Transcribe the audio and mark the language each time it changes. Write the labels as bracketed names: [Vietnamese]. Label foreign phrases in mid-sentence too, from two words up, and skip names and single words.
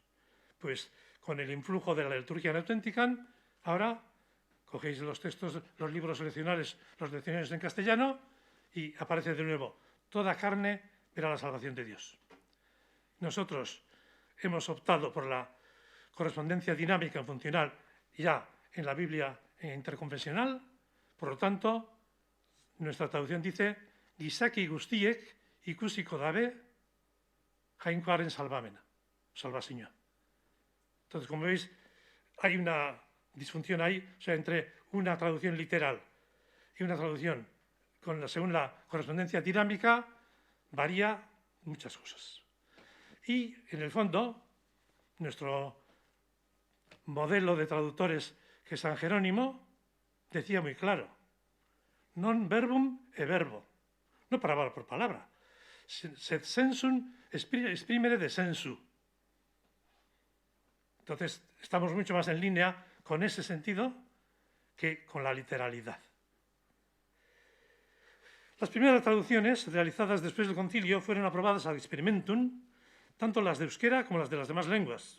[Spanish] Pues con el influjo de la liturgia Autenticam, ahora cogéis los textos, los libros leccionarios en castellano, y aparece de nuevo: toda carne verá la salvación de Dios. Nosotros hemos optado por la correspondencia dinámica y funcional ya en la Biblia interconfesional, por lo tanto, nuestra traducción dice: [Basque] gizaki guztiek ikusiko dabe jainkoaren salvamena, [Spanish] salvación. Entonces, como veis, hay una disfunción ahí, o sea, entre una traducción literal y una traducción según la correspondencia dinámica, varía muchas cosas. Y, en el fondo, nuestro modelo de traductores, que es San Jerónimo, decía muy claro: [Latin] non verbum e verbo, [Spanish] no palabra por palabra, [Latin] sed sensum exprimere de sensu. [Spanish] Entonces, estamos mucho más en línea con ese sentido que con la literalidad. Las primeras traducciones realizadas después del concilio fueron aprobadas [Latin] ad experimentum, [Spanish] tanto las de euskera como las de las demás lenguas.